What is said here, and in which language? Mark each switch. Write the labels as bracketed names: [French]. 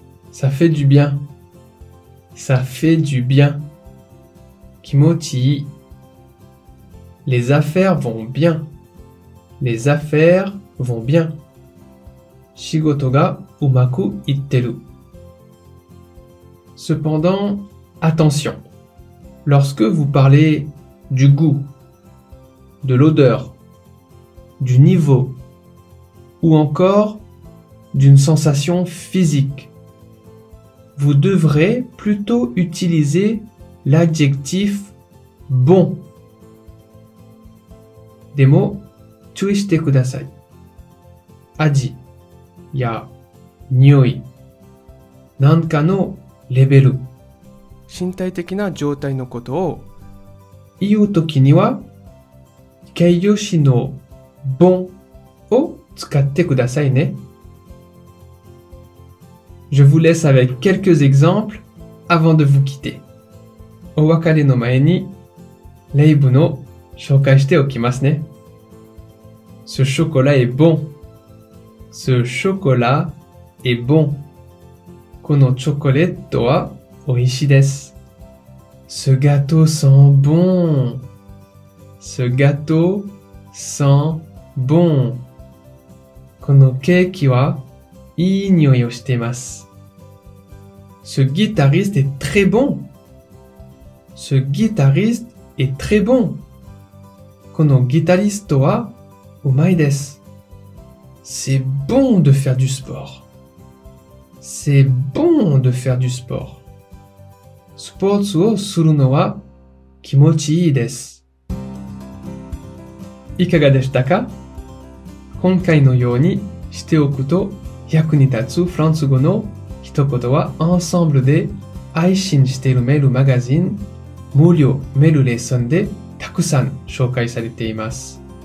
[French] Ça fait du bien. Ça fait du bien. [Japanese] 気持ちいい。 [French] Les affaires vont bien. Les affaires vont bien. [Japanese] 仕事がうまくいってる。 [French] Cependant, attention. Lorsque vous parlez du goût, de l'odeur, du niveau ou encore d'une sensation physique, vous devrez plutôt utiliser l'adjectif bon. [Japanese] でも注意してください。味や匂いなんかのレベル、身体的な状態のことを言うときには形容詞のbonを使ってくださいね。 [French] Je vous laisse avec quelques exemples avant de vous quitter. [Japanese] お別れの前に、例文を紹介しておきますね。 [French] Ce chocolat est bon. Ce chocolat est bon. [Japanese] このチョコレートは美味しいです。 [French] Ce gâteau sent bon. Ce gâteau sent bon. [Japanese] このケーキはいい匂いをしています。 [French] Ce guitariste est très bon. Ce guitariste est très bon. [Japanese] このギタリストはうまいです。 [French] C'est bon de faire du sport. C'est bon de faire du sport. [Japanese] スポーツをするのは気持ちいいです。いかがでしたか？今回のようにしておくと役に立つフランス語の一言はアンサンブルで配信しているメールマガジン無料メールレッスンでたくさん紹介されています。